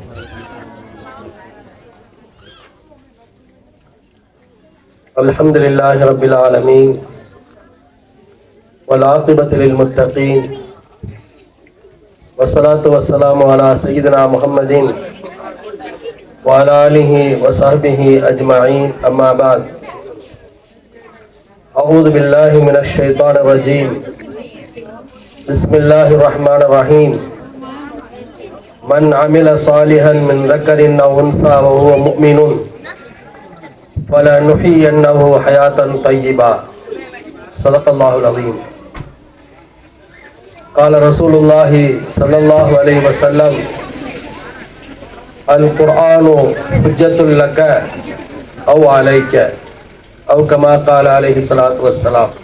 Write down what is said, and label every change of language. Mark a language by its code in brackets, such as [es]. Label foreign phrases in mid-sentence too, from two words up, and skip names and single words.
[ar] الحمد لله رب العالمين والعاقبة للمتقين والصلاة والسلام على سيدنا محمد وعلى آله وصحبه أجمعين. أما بعد. أعوذ بالله من الشيطان الرجيم. بسم الله الرحمن الرحيم. من عمل صالحا من ذكرٍ أو أنثى وهو مؤمن فلنحيينه حياة طيبة. صدق الله العظيم. قال رسول الله صلى الله عليه وسلم القرآن حجة لك أو عليك أو كما قال عليه الصلاة والسلام.